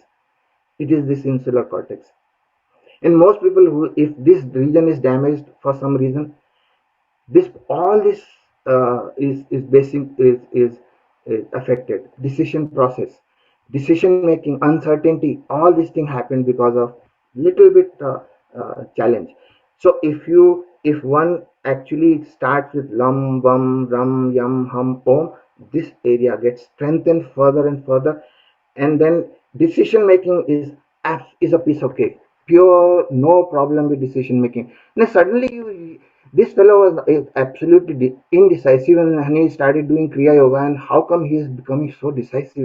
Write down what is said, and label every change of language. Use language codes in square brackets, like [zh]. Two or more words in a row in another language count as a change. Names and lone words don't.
[en] It is this insular cortex. And most people, who, if this region is damaged for some reason, this all this is basic is affected. Decision process, decision making, uncertainty, all these things happen because of little bit challenge. So if one actually starts with [sa] lam bum ram yam hum om, [en] this area gets strengthened further and further, and then decision making is a piece of cake, pure, no problem with decision making. Now suddenly this fellow was absolutely indecisive, and he started doing kriya yoga, and how come he is becoming so decisive?